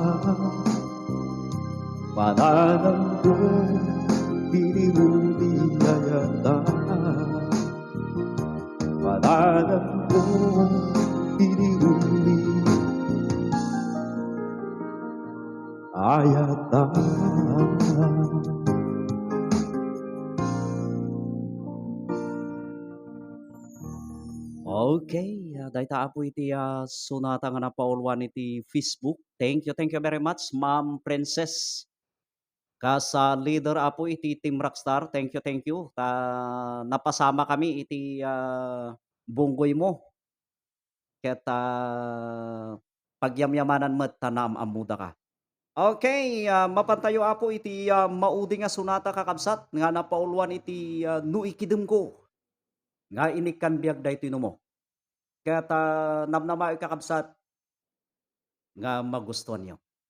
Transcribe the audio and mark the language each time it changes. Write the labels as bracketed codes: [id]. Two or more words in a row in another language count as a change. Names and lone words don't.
[ilo] Pananang ko tiniruli ayata Pananang ko tiniruli ayata Okay, dayta apo iti sonata nga napaulwan iti Facebook. [en] Thank you very much, [ilo] Ma'am Princess. Sa leader apo iti Team Rockstar, [en] thank you. [ilo] Napasama kami iti bunggoy mo. Ket pagyamyamanan met tanam amuda ka. Okay, mapantayo apo iti maudi nga sonata kakabsat nga napaulwan iti no ikidem ko. Nga inikkan biag daytoy mo. Ket namnama kakabsat nga magustuhan niyo.